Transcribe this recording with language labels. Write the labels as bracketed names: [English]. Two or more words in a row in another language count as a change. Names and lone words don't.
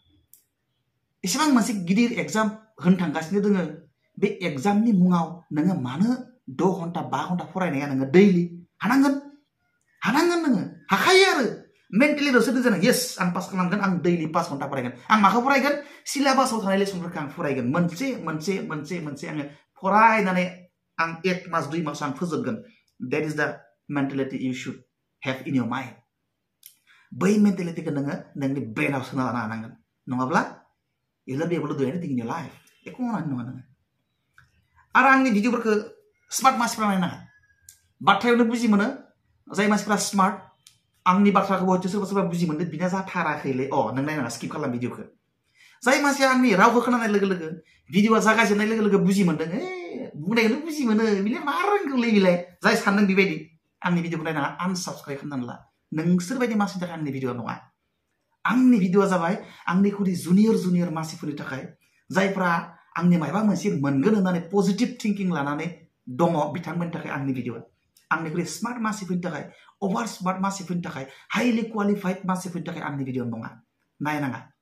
[Bodo] एसेबां मोनसे गिदिर एग्जाम होनो थांगासिनो दोङो बे एग्जामनि मुङाव नोङो मानो 6 घन्टा 5 घन्टा फरायनाया नोङो दैलि हानांगोन नोङो हाखायो आरो मेन्टेलि रसो दोङो येस आं पास खालामगोन आं दैलि 5 घन्टा फरायगोन आं माखौ फरायगोन सिलेबासाव थानाय लेसनफोरखौ आं फरायगोन मोनसे आङो फरायनानै आं 1 मास 2 मास आं फोजोबगोन [English] that is the mentality you should have in your mind [Bodo] बै मेन्टेलिटिखौ नोङो नोंनि ब्रेनाव सोना लानो हानांगोन नङाब्ला [English] you will not be able to do anything in your life [Bodo] एखौ मावनो नङा नोङो आरो आंनि भिडिअफोरखौ स्मार्ट मानसिफ्रा नायनाङा बाथ्रायावनो बुजि मोनो जाय मानसिफ्रा स्मार्ट आंनि बाथ्राखौ हयथ' सोरबा बुजि मोनदों बिना जाथाराखैलै नों नायनाङा स्किप खालाम भिडिअखौ जाय मानसिया आंनि रावखौ खोनानाय लोगो लोगो भिडिअआ जागायजेननाय लोगो लोगो बुजि मोनदों बुंनायखौनो बुजि मोनो बिलाय मा रोंगौलै बिलाय जाय सानदों बेबायदि आंनि भिडिअखौ नायनाङा आनसाबस्क्राइब खालामनानै ला नोंसोर बायदि मानसिनि थाखाय आंनि भिडिअआ नङा आंनि भिडिअआ जाबाय आंनिख्रुइ जुनियर मानसिफोरनि थाखाय जायफ्रा आंनि माबा मोनसे मोनगोन होननानै [English] positive thinking [Bodo] लानानै दङ बिथांमोननि थाखाय आंनि भिडिअआ आंनिख्रुइ स्मार्ट मानसिफोरनि थाखाय अभार स्मार्ट मानसिफोरनि थाखाय [English] highly qualified [Bodo] मानसिफोरनि थाखाय आंनि भिडिअ नङा नायनाङा